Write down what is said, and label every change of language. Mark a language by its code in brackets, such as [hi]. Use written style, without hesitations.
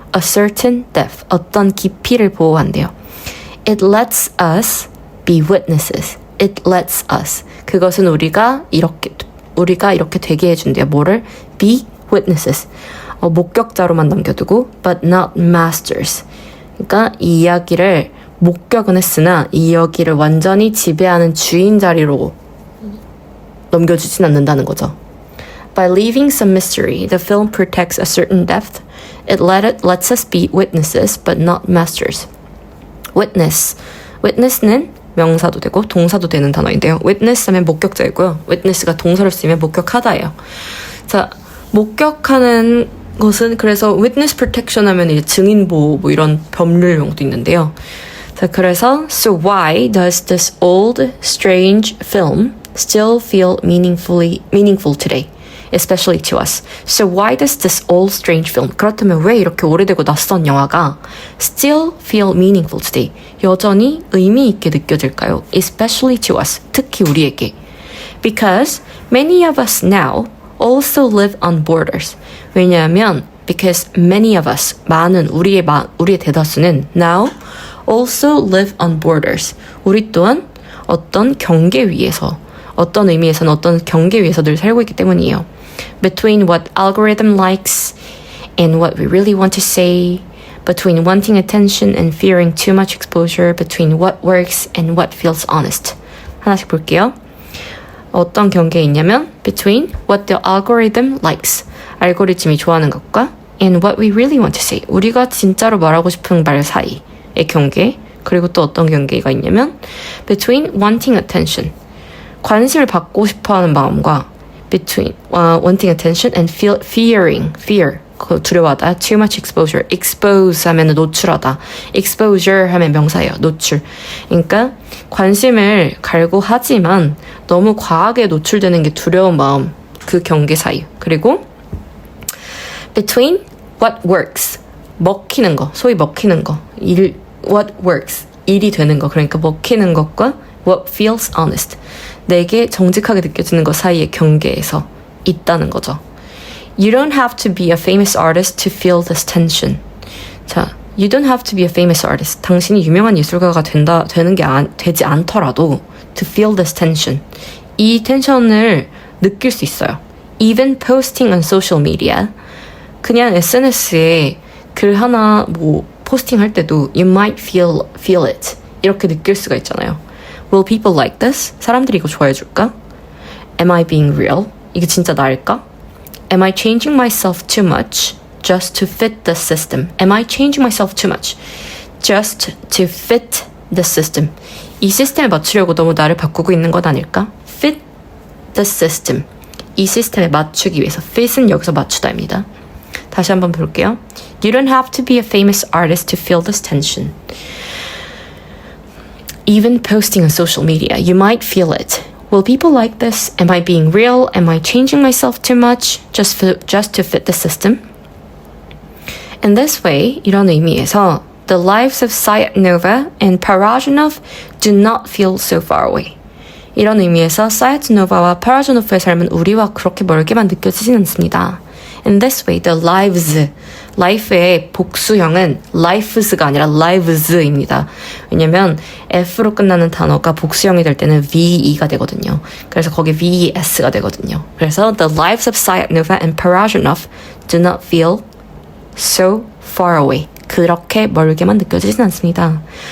[en] a certain depth, [ko] 어떤 깊이를 보호한대요. [en] It lets us be witnesses. It lets us. [ko] 그것은 우리가 이렇게 되게 해준대요. 뭐를? [en] be witnesses. [ko] 목격자로만 남겨두고 [en] but not masters. [ko] 그러니까 이 이야기를 목격은 했으나 이 이야기를 완전히 지배하는 주인 자리로 넘겨주진 않는다는 거죠. [en] By leaving some mystery, the film protects a certain depth. It lets us be witnesses but not masters. [ko] witness는 명사도 되고 동사도 되는 단어인데요. witness 하면 목격자이고요. witness가 동사로 쓰이면 목격하다예요. 자, 목격하는 것은 그래서 [en] witness protection [ko] 하면 이제 증인 보호 뭐 이런 법률 용어도 있는데요. 자, 그래서 [en] so why does this old strange film still feel meaningful today? Especially to us. So why does this old strange film, [ko] 그렇다면 왜 이렇게 오래되고 낯선 영화가 [en] still feel meaningful today? [ko] 여전히 의미 있게 느껴질까요? [en] Especially to us. [ko] 특히 우리에게. [en] Because many of us now also live on borders. 왜냐하면 because many of us, [ko] 많은 우리의 대다수는 [en] now also live on borders. [ko] 우리 또한 어떤 경계 위에서 어떤 의미에서는 어떤 경계 위에서 늘 살고 있기 때문이에요. [en] Between what algorithm likes and what we really want to say, between wanting attention and fearing too much exposure, between what works and what feels honest. [ko] 하나씩 볼게요. 어떤 경계에 있냐면 [en] between what the algorithm likes, [ko] 알고리즘이 좋아하는 것과 [en] and what we really want to say, [ko] 우리가 진짜로 말하고 싶은 말 사이의 경계, 그리고 또 어떤 경계가 있냐면 [en] between wanting attention, [ko] 관심을 받고 싶어하는 마음과 [en] between wanting attention and fear, [ko] 두려워하다, [en] too much exposure, [ko] expose 하면 노출하다, exposure 하면 명사예요, 노출. 그러니까 관심을 갈고 하지만 너무 과하게 노출되는 게 두려운 마음, 그 경계 사이. 그리고 [en] between what works, [ko] 먹히는 거, 소위 먹히는 거, [en] what works, [ko] 일이 되는 거, 그러니까 먹히는 것과 [en] what feels honest, [ko] 내게 정직하게 느껴지는 것 사이의 경계에서 있다는 거죠. [en] You don't have to be a famous artist to feel this tension. [ko] 자, [en] you don't have to be a famous artist. [ko] 당신이 유명한 예술가가 되지 않더라도 [en] to feel this tension. [ko] 이 텐션을 느낄 수 있어요. [en] Even posting on social media. [ko] 그냥 SNS에 글 하나 포스팅할 때도 [en] you might feel it. [ko] 이렇게 느낄 수가 있잖아요. [en] Will people like this? [ko] 사람들이 이거 좋아해 줄까? [en] Am I being real? [ko] 이게 진짜 나일까? [en] Am I changing myself too much just to fit the system? Am I changing myself too much just to fit the system? [ko] 이 시스템에 맞추려고 너무 나를 바꾸고 있는 것 아닐까? [en] Fit the system. [ko] 이 시스템에 맞추기 위해서. fit은 여기서 맞추다입니다. 다시 한번 볼게요. [en] You don't have to be a famous artist to feel this tension. Even posting on social media, you might feel it. Will people like this? Am I being real? Am I changing myself too much just to fit the system? In this way, [ko] 이런 의미에서 [en] the lives of Sayat-Nova and Parajanov do not feel so far away. [ko] 이런 의미에서 사야트노바와 파라조노프의 삶은 우리와 그렇게 멀게만 느껴지진 않습니다. [en] In this way, the lives, [ko] life의 복수형은 lifes가 아니라 lives입니다. 왜냐면 F로 끝나는 단어가 복수형이 될 때는 VE가 되거든요. 그래서 거기 VES가 되거든요. 그래서 [en] the lives of Sayat-Nova and Parajanov do not feel so far away. [ko] 그렇게 멀게만 느껴지진 않습니다.